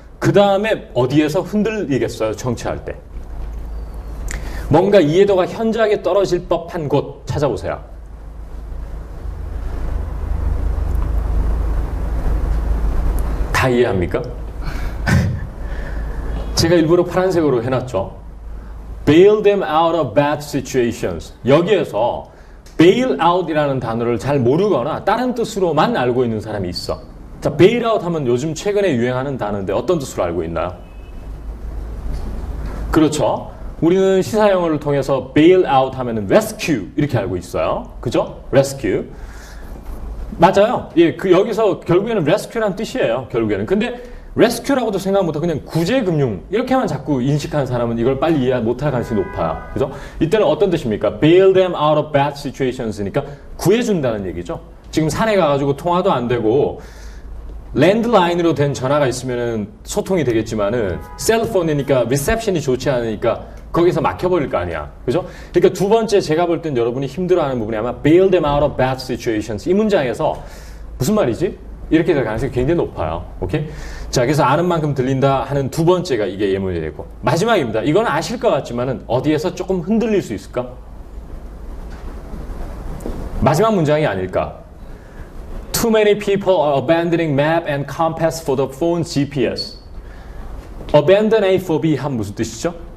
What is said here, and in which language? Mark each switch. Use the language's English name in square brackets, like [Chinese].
[Korean] 그 다음에 어디에서 흔들리겠어요? 청취할 때. 뭔가 이해도가 현저하게 떨어질 법한 곳 찾아보세요. 다 이해합니까? 제가 일부러 파란색으로 해놨죠. [English] bail them out of bad situations. [Korean] 여기에서 bail out이라는 단어를 잘 모르거나 다른 뜻으로만 알고 있는 사람이 있어. 자, bail out 하면 요즘 최근에 유행하는 단어인데 어떤 뜻으로 알고 있나요? 그렇죠. 우리는 시사용어를 통해서 bail out 하면은 rescue 이렇게 알고 있어요. 그죠? rescue. 맞아요. 예, 여기서 결국에는 rescue란 뜻이에요. 결국에는. 근데 rescue라고도 생각 못하고 그냥 구제금융 이렇게만 자꾸 인식하는 사람은 이걸 빨리 이해 못할 가능성이 높아요. 그죠? 이때는 어떤 뜻입니까? [English] bail them out of bad situations [Korean] 니까 구해준다는 얘기죠. 지금 산에 가가지고 통화도 안 되고 랜드라인으로 된 전화가 있으면은 소통이 되겠지만은 셀폰이니까 리셉션이 좋지 않으니까 거기서 막혀버릴 거 아니야. 그죠? 그러니까 두 번째 제가 볼 땐 여러분이 힘들어하는 부분이 아마 [English] bail them out of bad situations [Korean] 이 문장에서 무슨 말이지? 이렇게 될 가능성이 굉장히 높아요. 오케이? 자, 그래서 아는 만큼 들린다 하는 두 번째가 이게 예문이 되고 마지막입니다. 이건 아실 것 같지만은 어디에서 조금 흔들릴 수 있을까? 마지막 문장이 아닐까? [English] Too many people are abandoning map and compass for the phone's GPS. [Korean] Abandon A for B 하면 무슨 뜻이죠?